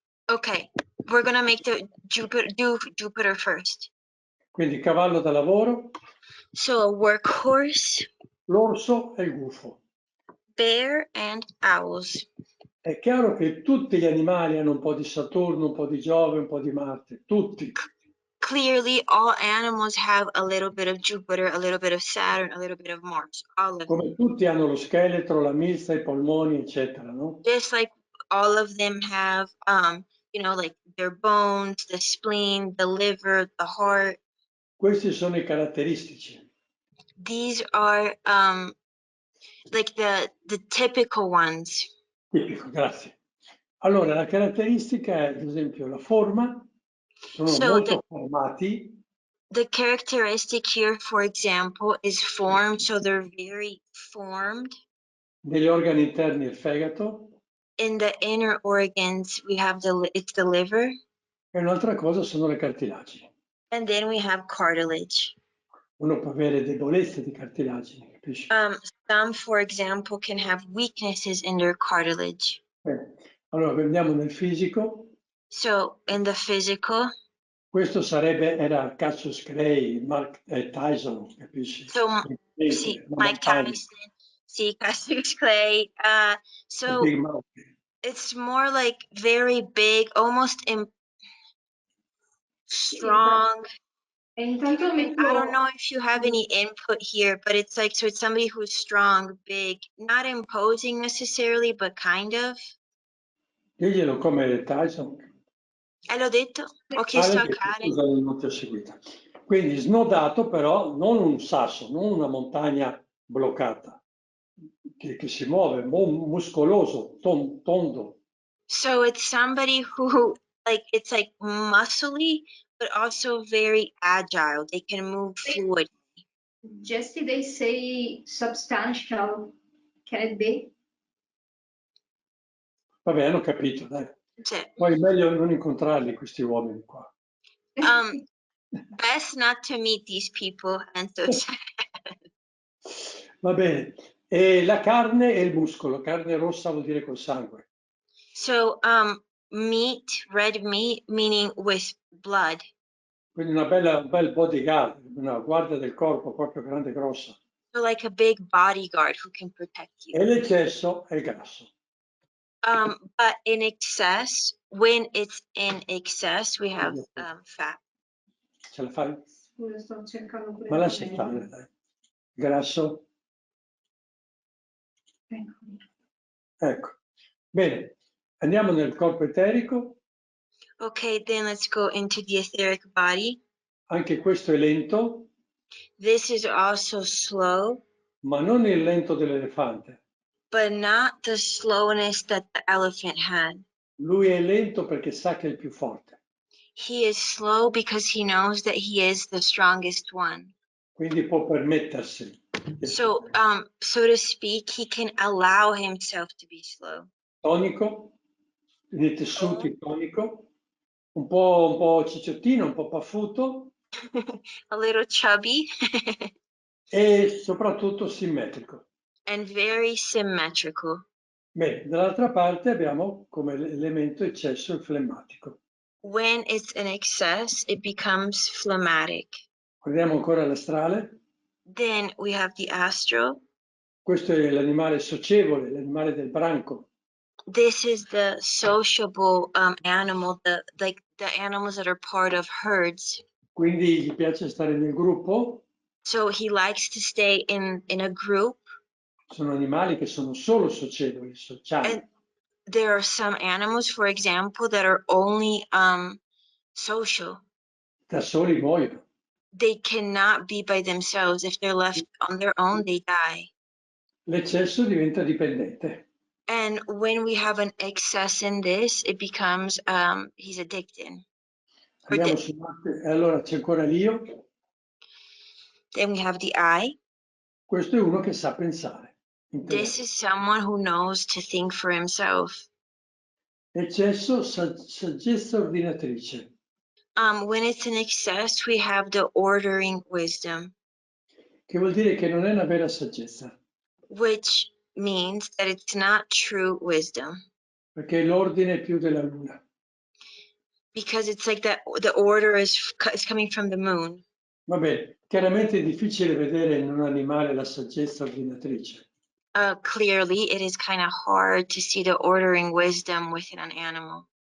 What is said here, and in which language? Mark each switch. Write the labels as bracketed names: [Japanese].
[English] Okay, we're gonna make the Jupiter first. [Italian] Quindi cavallo da lavoro, [English] So a workhorse, [Italian] l'orso e il gufo. [English] bear, and owls. [Italian] È chiaro che tutti gli animali hanno un po' di Saturno, un po' di Giove, un po' di Marte, tutti. [English] Clearly, all animals have a little bit of Jupiter, a little bit of Saturn, a little bit of Mars. All of them. [Italian] Come tutti hanno lo scheletro, la milza, i polmoni, eccetera, no? [English] Just like all of them have, you know, like their bones, the spleen, the liver, the heart. [Italian] Questi sono i caratteristici. [English] These are like the typical ones. [Italian] Tipico, grazie. Allora, la caratteristica è, ad esempio, la forma, sono [English] So [Italian] molto formati, [English] the characteristic here, for example, is form. So they're very formed. [Italian] negli organi interni il fegato, [English] In the inner organs, we have it's the liver, [Italian] e un'altra cosa sono le cartilagini. [English] and then we have cartilage. [Italian] Uno può avere debolezze di cartilagini, capisci? [English] Some, for example, can have weaknesses in their cartilage. [Italian] Allora, andiamo nel fisico. [English] So in the physical, [Italian] Questo era Cassius Clay, Mark Tyson, capisci? [English] so see Mike Tyson, see Cassius Clay. So Big Mouth. it's more like very big, almost strong. [Italian] E intanto [English] I don't know if you have any input here, but it's like, so it's somebody who's strong, big, not imposing necessarily, but kind of. [Italian] Diglielo come Tyson. L'ho detto, ho chiesto a Karen. Scusa, non ti ho seguita. Quindi snodato però, non un sasso, non una montagna bloccata, che si muove, muscoloso, tondo. [English] So it's somebody who, like, it's like muscly, but also very agile. They can move fluid. Jessie, they say substantial. Can it be? [Italian] Vabbè, hanno capito, dai. Sì. Poi è meglio non incontrarli questi uomini qua. [English] Best not to meet these people, Enzo said. [Italian] Va bene. E la carne e il muscolo. Carne rossa vuol dire col sangue. [English] So, meat, red meat, meaning with blood. [Italian] Quindi un bel bodyguard, una guardia del corpo proprio grande e grossa. [English] So like a big bodyguard who can protect you. [Italian] E l'eccesso è il grasso. [English] But in excess, when it's in excess, we have fat. [Italian] Ce la fai? Scusa, sto cercando pure. Ma lascia stare, dai. Grasso. Ecco. Bene. Andiamo nel corpo eterico. [English] Okay, then let's go into the etheric body. [Italian] Anche questo è lento. [English] This is also slow. [Italian] Ma non il lento dell'elefante. [English] But not the slowness that the elephant had. [Italian] Lui è lento perché sa che è il più forte. [English] He is slow because he knows that he is the strongest one. [Italian] Quindi può permettersi. [English] So, so to speak, he can allow himself to be slow. [Italian] Tonico, nei tessuti tonico, un po' cicciottino, un po' paffuto. [English] A little chubby. [Italian] E soprattutto simmetrico. [English] And very symmetrical. [Italian] Bene, dall'altra parte abbiamo come elemento eccesso il flemmatico. [English] When it's in excess, it becomes phlegmatic. [Italian] Guardiamo ancora l'astrale. [English] Then we have the astral. [Italian] Questo è l'animale socievole, l'animale del branco. [English] This is the sociable animal, the animals that are part of herds. [Italian] Quindi gli piace stare nel gruppo. [English] So he likes to stay in a group. [Italian] Sono animali che sono solo socievoli, sociali. [English] And there are some animals, for example, that are only social. [Italian] Da soli muoiono. [English] They cannot be by themselves. If they're left on their own, they die. [Italian] L'eccesso diventa dipendente. [English] And when we have an excess in this, it becomes he's addicted. [Italian] Andiamo su Marte. Allora c'è ancora l'io. [English] Then we have the I. [Italian] Questo è uno che sa pensare. [English] This is someone who knows to think for himself. [Italian] Eccesso, saggezza ordinatrice. [English] When it's in excess, we have the ordering wisdom. [Italian] Che vuol dire che non è una vera saggezza. [English] Which means that it's not true wisdom. [Italian] Perché l'ordine è più della luna. [English] Because it's like that the order is coming from the moon. [Italian] Va bene, chiaramente è difficile vedere in un animale la saggezza ordinatrice. [English] Clearly, it is kind of hard to see the ordering wisdom within an animal.